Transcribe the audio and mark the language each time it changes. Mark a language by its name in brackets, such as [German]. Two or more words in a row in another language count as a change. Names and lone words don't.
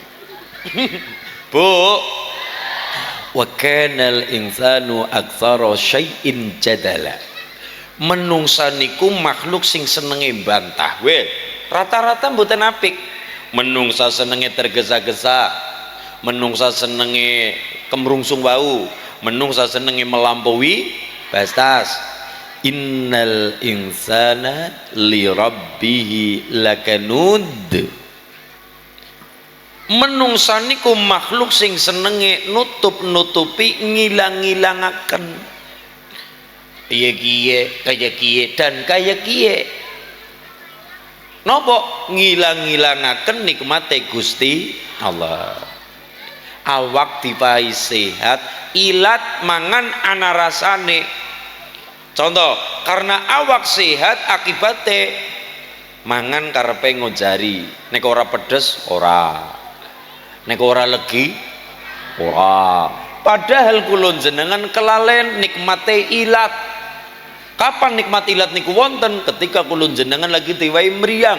[Javanese] Bu, [Arabic] وكان الإنسان أكثر شيء جدلا, [Javanese] menungsa niku makhluk sing senenge bantah. Weh, rata-rata mboten apik. Menungsa senenge tergesa-gesa, menungsa senenge kemrungsung wau, menungsa senenge [Indonesian] melampaui batas. [Arabic] إن الإنسان لربه لكنود, [Javanese] menungsa niku makhluk sing senenge nutup-nutupi, ngilang-ngilangaken. Iya kiye, kaya kiye dan kaya kiye. Nopo ngilang-ngilangaken nikmate Gusti Allah. Awak dipahi sehat, ilat mangan ana rasane. Contoh, karena awak sehat akibate mangan karepe ngojari. Nek ora pedes ora, nek ora legi ora. Padahal kulon jenengan kelalen nikmate ilat. Kapan nikmat ilat niku wonten? Ketika kulun jenengan lagi diwai meriang.